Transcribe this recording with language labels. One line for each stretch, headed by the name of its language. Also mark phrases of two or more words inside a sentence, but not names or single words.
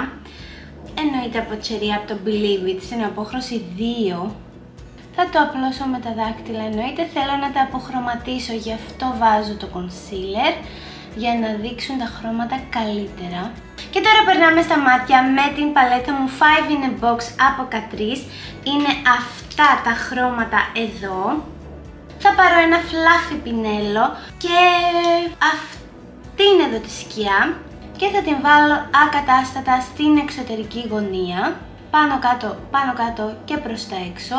Greek: Εννοείται από Cherry Up το Believe It στην απόχρωση 2. Θα το απλώσω με τα δάκτυλα, εννοείται θέλω να τα αποχρωματίσω, γι' αυτό βάζω το concealer για να δείξουν τα χρώματα καλύτερα. Και τώρα περνάμε στα μάτια με την παλέτα μου 5 in a box από Catrice. Είναι αυτά τα χρώματα εδώ. Θα πάρω ένα fluffy πινέλο και αυτή είναι εδώ τη σκιά και θα την βάλω ακατάστατα στην εξωτερική γωνία, πάνω κάτω και προς τα έξω.